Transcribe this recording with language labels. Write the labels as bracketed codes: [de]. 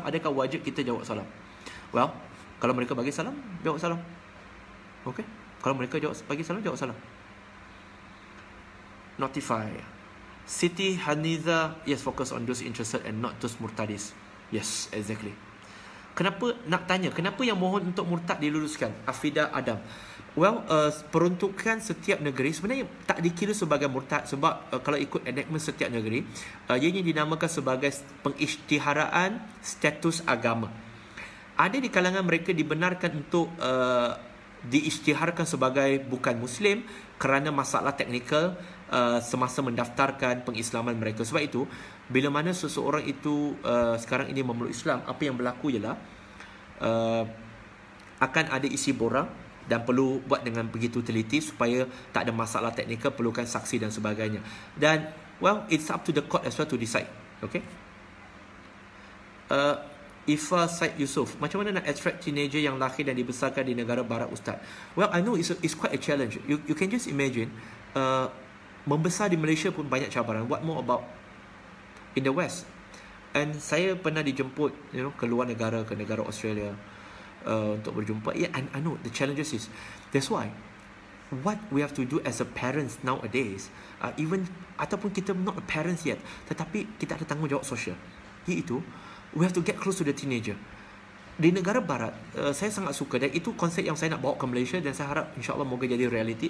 [ms] Adakah wajib kita jawab salam? Well, kalau mereka bagi salam, jawab salam. Okey, kalau mereka bagi salam, jawab salam. [en] Notify. Siti Haniza, yes, focus on those interested and not those murtadis. Yes, exactly. [ms] Kenapa nak tanya, kenapa yang mohon untuk murtad diluluskan? Afida Adam. Well, peruntukan setiap negeri sebenarnya tak dikira sebagai murtad, sebab kalau ikut enactment setiap negeri, ianya dinamakan sebagai pengisytiharaan status agama. Ada di kalangan mereka dibenarkan untuk diisytiharkan sebagai bukan Muslim kerana masalah teknikal semasa mendaftarkan pengislaman mereka. Sebab itu, bila mana seseorang itu sekarang ini memeluk Islam, apa yang berlaku ialah akan ada isi borang dan perlu buat dengan begitu teliti supaya tak ada masalah teknikal, perlukan saksi dan sebagainya. [en] Dan well, it's up to the court as well to decide. Okay. [ms] Ifa Said Yusof, macam mana nak attract teenager yang lahir dan dibesarkan di negara barat, Ustaz? [en] Well, I know it's quite a challenge. You can just imagine, [ms] membesar di Malaysia pun banyak cabaran. [en] What more about in the West? [ms] And saya pernah dijemput, ke luar negara, ke negara Australia, untuk berjumpa. [en] Yeah, and I know the challenges is, that's why what we have to do as a parents nowadays, even [ms] ataupun kita [en] not a parents yet, [ms] tetapi kita ada tanggungjawab sosial, iaitu [en] we have to get close to the teenager. [ms] di negara barat, saya sangat suka, dan itu konsep yang saya nak bawa ke Malaysia, dan saya harap insyaAllah moga jadi reality.